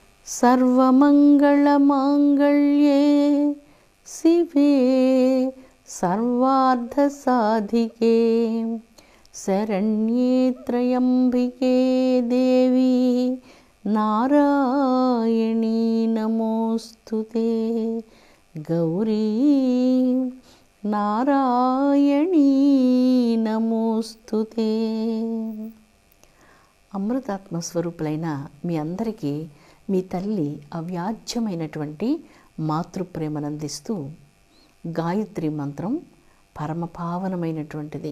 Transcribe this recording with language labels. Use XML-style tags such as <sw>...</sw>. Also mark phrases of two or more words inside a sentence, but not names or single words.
<sa>सर्वमङ्गलमाङ्गल्ये शिवे सर्वार्थसाधिके शरण्ये त्र्यम्बिके देवी नारायणी नमोस्तुते गौरी నారాయణీ నమోస్తుతే.</sa> <te>అమృతాత్మ స్వరూపులైన మీ అందరికీ మీ తల్లి అవ్యాజ్యమైనటువంటి మాతృప్రేమనందిస్తూ గాయత్రి మంత్రం పరమపావనమైనటువంటిది.</te>